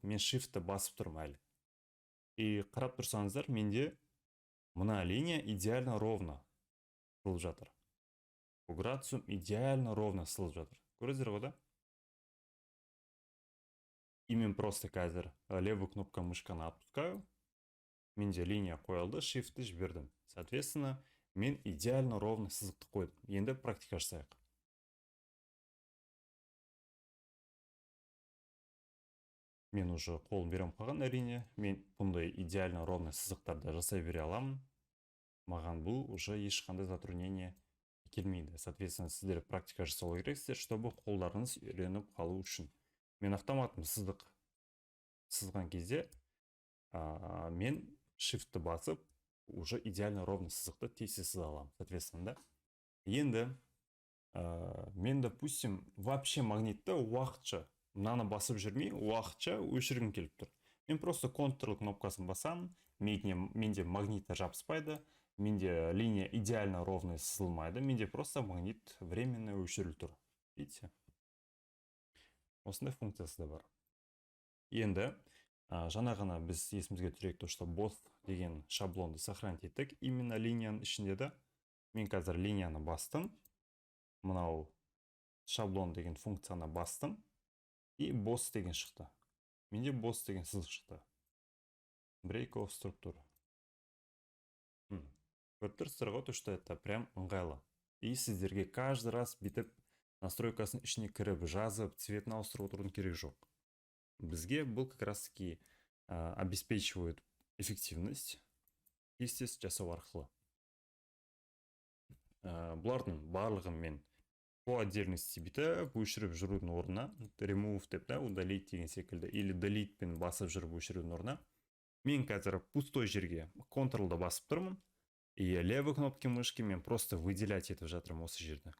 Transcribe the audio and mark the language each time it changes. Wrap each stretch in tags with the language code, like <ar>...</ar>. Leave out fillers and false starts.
<kk>Мен shift'ті басып тұрмын әлі. И қарап тұрсаңыздар, менде мына линия идеально ровно сызылып жатыр. По градусу идеально ровно сызылып жатыр. Көрдіңіздер ғой да? И мен просто қазір левую кнопка мышканы отпускаю. Менде линия қойылды, shift'ті жібердім. Соответственно, мен идеально ровно сызықты қойдым. Енді практика жасайық. Мен уже қолым берем қалған, әрине. Мен бұндай идеально ровный сызықтарды жасай бере аламын. Маған бұл уже ешқандай затруднение келмейді. Соответственно, сіздер практика жасау керексіздер, чтобы қолдарыңыз үйреніп қалу үшін. Мен автоматом сызған кезде мен shift'ті басып, уже идеально ровный сызықты тез сыза аламын.</kk> <ru>Соответственно, да.</ru> <kk>Енді мен, допустим, вообще магнитті уақытша мынаны басып жүрмей, уақытша өшіргім келіп тұр. Мен просто Ctrl кнопкасын басамын, менде магнитті жабыспайды, менде линия идеально ровный сызылмайды, менде просто магнит временно өшіріліп тұр.</kk> <ru>Видите?</ru> <kk>Осындай функциясы да бар. Енді жаңа ғана біз есімізге түсірейік, то что both деген шаблонды сохранить еттік. Именно линияның ішінде де мен қазір линияны бастым. Мынау шаблон деген функцияны бастым. И boss деген шықты. Менде boss деген сызық шықты.</kk> <en>Break off структура.</en> <kk>Көріп тұрсыздар ғой, то что это прям ыңғайлы. И сіздерге каждый раз бүйтіп настройкасын ішіне кіріп, жазып, цветін ауыстырып отырудың керек жоқ. Бізге бұл</kk> <ru>как раз таки обеспечивает эффективность</ru> <kk>тез жасау арқылы. Бұлардың барлығын мен по отдельности бүйтіп өшіріп жүрудің орнына, remove деп та, удалить деген секілді, или delete пен басып жүріп өшірудің орнына, мен қазір пустой жерге Ctrl-ды басып тұрмын, и левый кнопки мышки мен просто выделять етіп жатырмын осы жерді.</kk>